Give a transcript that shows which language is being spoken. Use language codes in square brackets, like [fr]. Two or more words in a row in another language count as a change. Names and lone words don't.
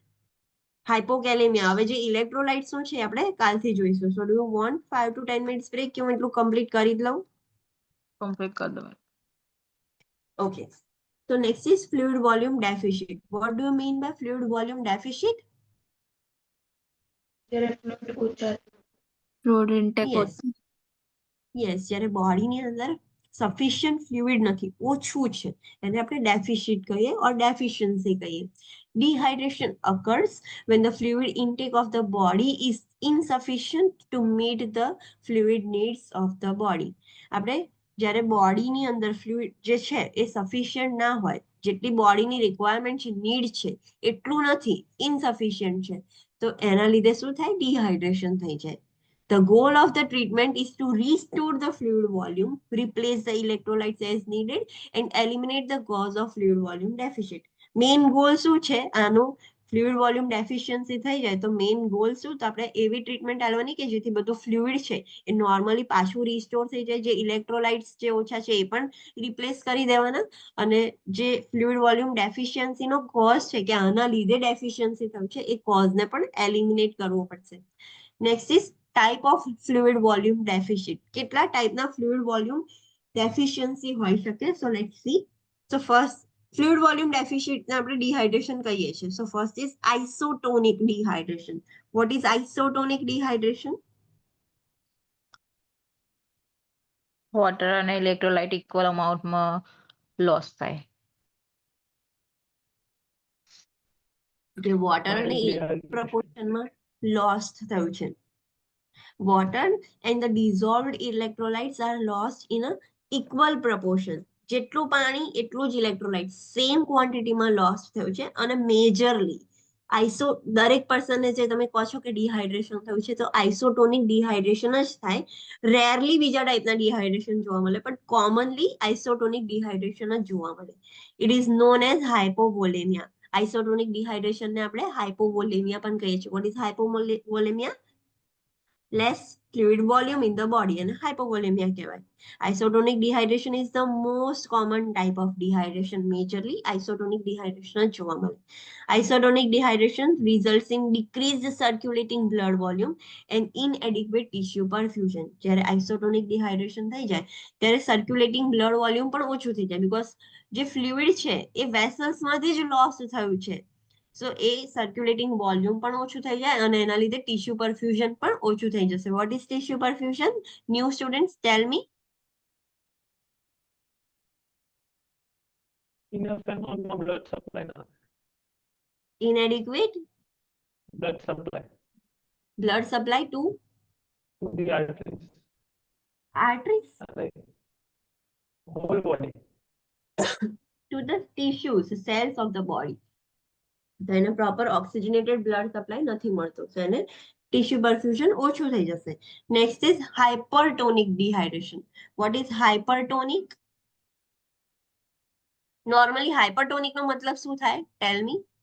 [en] Hypokalemia. [gu] હવે જે electrolytes નું છે આપણે કાલથી જોઈશું. [en] So do you want 5 to 10 minutes break? [gu] કે હું એટલું complete કરી જ લઉં? કમ્પ્લીટ કરી દો. [en] Okay. So next is fluid volume deficit. What do you mean by fluid volume deficit? [gu] જ્યારે ફ્લુઇડ ઓછા [en] fluid intake Yes. Yes, [gu] જ્યારે બોડીની અંદર [en] sufficient fluid [gu] નથી, ઓછું છે, એને આપણે ડેફિશિટ કહીએ [en] or deficiency [gu] કહીએ. [en] Dehydration occurs when the fluid intake of the body is insufficient to meet the fluid needs of the body. [gu] આપણે જ્યારે બોડીની અંદર ફ્લુઇડ જે છે એ સફિશિયન્ટ ના હોય, જેટલી બોડીની રિક્વાયરમેન્ટ છે, નીડ છે, એટલું નથી, ઇનસફિશિયન્ટ છે, તો એના લીધે શું થાય? ડિહાઇડ્રેશન થઈ જાય. [en] The goal of the treatment is to restore the fluid volume, replace the electrolytes as needed, and eliminate the cause of fluid volume deficit. Main goal [gu] શું છે આનો? [en] fluid volume deficiency [gu] થઈ જાય તો [en] main goal [gu] શું? તો આપણે એવી ટ્રીટમેન્ટ આલવાની કે જેથી બધું ફ્લુઇડ છે એ નોર્મલી પાછું રિસ્ટોર થઈ જાય, જે ઇલેક્ટ્રોલાઇટ્સ જે ઓછા છે એ પણ રિપ્લેસ કરી દેવાના, અને જે [en] fluid volume deficiencyનો [gu] કોઝ છે કે આના લીધે ડેફિશિયન્સી થયું છે એ કોઝને પણ એલિમિનેટ કરવો પડશે. [en] next is type of fluid volume deficit. [gu] કેટલા ટાઈપના [en] fluid volume deficiency [gu] હોઈ શકે? [en] So let's see. So first, fluid volume deficit [gu] ને આપણે [en] dehydration [gu] કહીએ છીએ. [en] So first is isotonic dehydration. What is isotonic dehydration? [gu] વોટર અને [en] electrolyte equal amountમાં loss [gu] થાય. જે water અને proportionમાં lost થયું છે. [en] Water and the dissolved electrolytes are lost in a equal proportion. [gu] જેટલું પાણી એટલું જ ઇલેક્ટ્રોલાઇટ [en] same quantityમાં loss [gu] થયું છે, અને મેજરલી દરેક પર્સનને જે તમે કહો છો કે ડિહાઇડ્રેશન થયું છે, તો [en] isotonic dehydration [gu] જ થાય. રેરલી બીજા ટાઈપના ડિહાઇડ્રેશન જોવા મળે, પણ કોમનલી [en] isotonic dehydration [gu] જ જોવા મળે. [en] it is known as hypovolemia. isotonic dehydrationને [gu] આપણે હાઇપોવોલેમિયા પણ કહીએ છીએ. [en] what is hypovolemia? Less fluid volume in the body and hypovolemia કહેવાય. Isotonic dehydration is the most common type of dehydration. Majorly isotonic dehydration [gu] જ જોવા મળે. [en] Isotonic dehydration results in decreased circulating blood volume and inadequate tissue perfusion. [gu] જ્યારે [en] isotonic dehydration [gu] થઈ જાય ત્યારે [en] circulating blood volume [gu] પણ ઓછું થઈ જાય, because જે fluid છે એ vessels માંથી જ loss થયું છે. [en] So a circulating volume [gu] પણ ઓછું થઈ જાય અને એના લીધે [en] tissue perfusion [gu] પણ ઓછું થઈ જશે. [en] What is tissue perfusion? New students, tell me. Enough amount of blood supply now. Inadequate Blood supply blood supply to to the arteries. arteries, Like whole body. to the tissues, cells of the body. [gu] તો એને [en] proper oxygenated blood supply [gu] નથી મળતો, તો એને [en] tissue perfusion [gu] ઓછું થઈ જશે. [en] next is hypertonic dehydration. what is hypertonic? normally hypertonic [gu] નો મતલબ શું થાય? [en] tell me.